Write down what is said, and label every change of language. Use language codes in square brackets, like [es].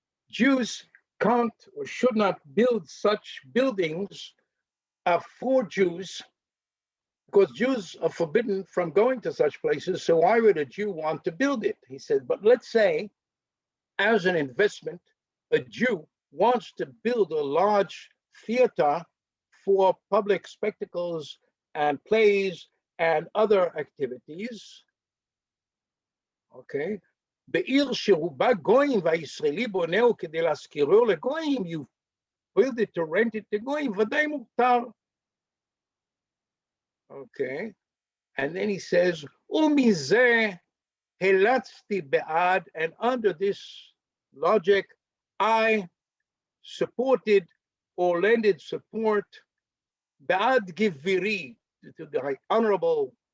[en] Jews can't or should not build such buildings for Jews, because Jews are forbidden from going to such places, so why would a Jew want to build it? He said, but let's say, as an investment, a Jew wants to build a large theater for public spectacles and plays and other activities. Okay. [he] בעיר שרובה גויים והישראלי בונהו כדי להשכירו לגויים, [en] you build it to rent it to [he] גויים, ודאי מותר. [en] Okay, and then he says, [he] ומזה הלצתי בעד, [en] and under this logic, I supported or lended support [he] בעד גבירי, [en] to the honorable